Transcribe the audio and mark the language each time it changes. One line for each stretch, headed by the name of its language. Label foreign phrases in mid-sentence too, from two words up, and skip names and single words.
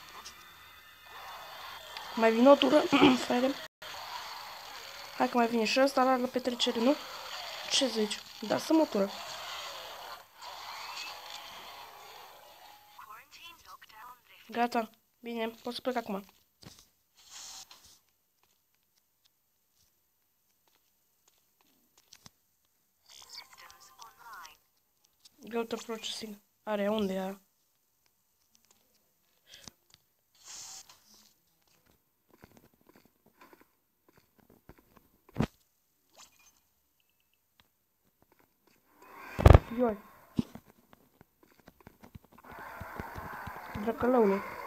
Romanian: Mai vine o tură, frate. Hai că mai vine și ăsta la petrecere, nu? Ce zici? Da, să mă tură. Gata. Bine, pot să plec acum.
English: Go to processing.
Romanian: Are, unde e? Ioi. Dracălăule.